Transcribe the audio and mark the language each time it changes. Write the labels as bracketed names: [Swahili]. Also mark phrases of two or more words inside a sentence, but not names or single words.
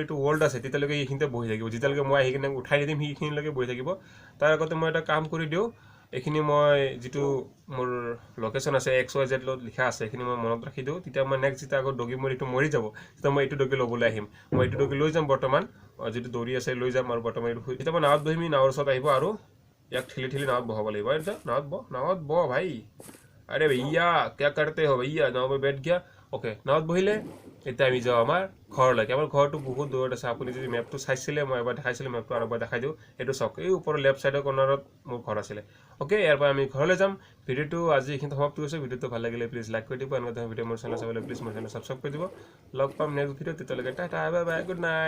[Assamese] এইটো ৱৰ্ল্ড আছে তেতিয়ালৈকে এইখিনিতে বহি থাকিব যেতিয়ালৈকে মই আহি কিনে উঠাই দিম সেইখিনিলৈকে বহি থাকিব তাৰ আগতে মই এটা কাম কৰি দিওঁ এইখিনি মই যিটো মোৰ লোকেশ্যন আছে XYZ লগত লিখা আছে এইখিনি মই মনত ৰাখি দিওঁ তেতিয়া মই নেক্সট যেতিয়া আকৌ ডগি মোৰ এইটো মৰি যাব তেতিয়া মই এইটো ডগি ল'বলৈ আহিম মই এইটো ডগি লৈ যাম বৰ্তমান যিটো দৌৰি আছে লৈ যাম আৰু বৰ্তমান এইটো এতিয়া মই নাৱত বহিম নাৱৰ ওচৰত আহিব আৰু ইয়াক ঠেলি নাৱত বহাব লাগিব এতিয়া नावत बो भाई [Hindi] अरे भैया क्या करते हो भैया नाव में बैठ गया [Assamese] ओके नावत বহিলে এতিয়া আমি যাওঁ আমাৰ ঘৰলৈকে আমাৰ ঘৰটো বহুত দূৰত আছে আপুনি যদি মেপটো চাইছিলে মই এবাৰ দেখাইছিলোঁ মেপটো আৰু এবাৰ দেখাই দিওঁ এইটো চাওক এই ওপৰৰ [English] left side [Assamese] কৰ্নাৰত মোৰ ঘৰ আছিলে ওকে ইয়াৰ পৰা আমি ঘৰলৈ যাম ভিডিঅ'টো আজি এইখিনি সমাপ্ত কৰিছোঁ ভিডিঅ'টো ভাল লাগিলে [English] please like [Assamese] কৰি দিব এনেকুৱা ভিডিঅ' মোৰ চেনেল চাবলৈ প্লিজ মোৰ চেনেল ছাবস্ক্ৰাইব কৰি দিব লগ পাম [English] next video' [Assamese] তেতিয়ালৈকে [English] tata bye bye good night